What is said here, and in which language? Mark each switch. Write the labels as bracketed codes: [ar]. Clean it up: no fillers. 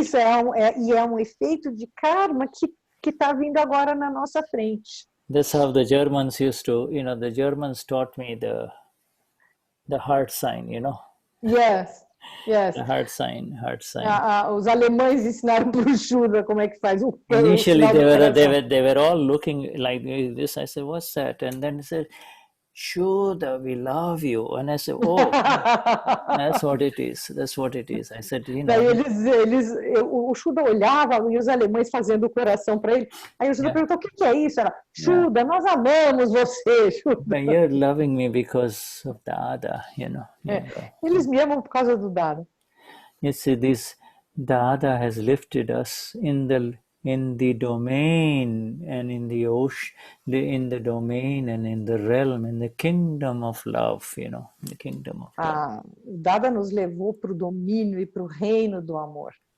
[pt] Isso é um efeito de karma que está vindo agora na nossa frente. [en] That's how the Germans used to, the Germans taught me the heart sign, Yes. The heart sign. [pt] Os alemães ensinaram para o Shuddha como é que faz o [en] Initially, they were all looking like this. I said, "What's that?" And then they said, "Shuddha, we love you." And I said, "Oh, that's what it is. That's what it is." I said, [pt] Daí o Shuddha olhava e os alemães fazendo o coração para ele. Aí o Shuddha perguntou: "O que é isso?" Ela: "Shuddha, nós amamos você, Shuddha." [en] But you're loving me because of Dada, [pt] Eles me amam por causa do Dada. [en] You see, this Dada has lifted us in the domain and in the ocean, in the domain and in the realm, in the kingdom of love, the kingdom of love. [pt] O Dada nos levou para o domínio e para o reino do amor.